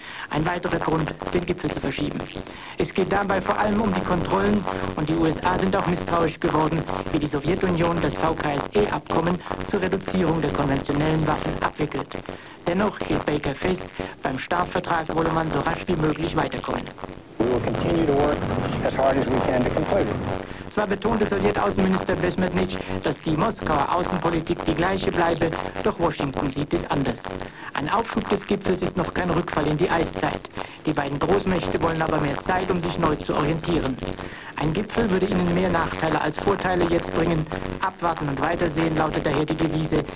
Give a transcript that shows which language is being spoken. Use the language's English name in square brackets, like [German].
[German] Ein weiterer Grund, den Gipfel zu verschieben. Es geht dabei vor allem um die Kontrollen und die USA sind auch misstrauisch geworden, wie die Sowjetunion das VKSE-Abkommen zur Reduzierung der konventionellen Waffen abwickelt. Dennoch hielt Baker fest, beim START-Vertrag wolle man so rasch wie möglich weiterkommen. [English] We will continue to work as hard as we can to complete it. [German] Zwar betonte Sowjetaußenminister Besmertnitsch, dass die Moskauer Außenpolitik die gleiche bleibe, doch Washington sieht es anders. Ein Aufschub des Gipfels ist noch kein Rückfall in die Eiszeit. Die beiden Großmächte wollen aber mehr Zeit, um sich neu zu orientieren. Ein Gipfel würde ihnen mehr Nachteile als Vorteile jetzt bringen. Abwarten und weitersehen lautet daher die Devise.